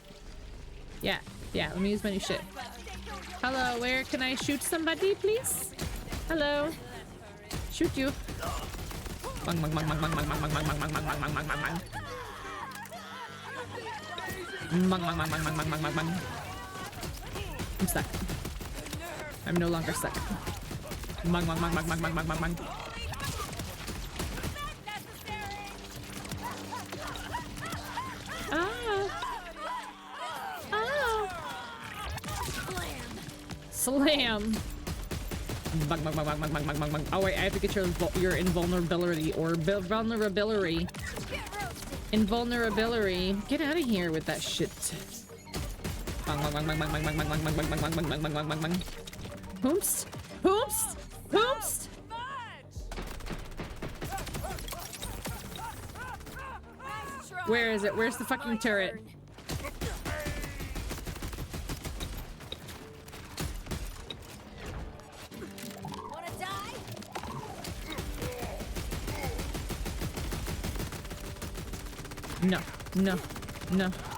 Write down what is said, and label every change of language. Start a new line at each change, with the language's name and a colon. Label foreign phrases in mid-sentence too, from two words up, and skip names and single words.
English: Yeah, let me use my new shit. Hello, where can I shoot somebody, please? Hello. Shoot you. Bang, bang, bang, bang, bang, bang, bang, bang, bang, bang, bang, bang, bang, bang, bang, bang. Bang, bang, bang, bang, bang, bang, bang, bang, bang. I'm stuck. I'm no longer stuck. Bang, bang, bang, bang, bang, bang, bang, bang, bang. Slam. Bang, bang, bang, bang, bang, bang, bang, bang, bang. Oh wait, I have to get your invulnerability or vulnerability. Invulnerability. Get out of here with that shit. Bang, bang, bang, bang, bang, bang, bang, bang, bang, bang, bang, bang, bang, bang, bang, bang, bang. Hoomst. Hoomst. Hoomst. Where is it? Where's the fucking turret? No, no, no.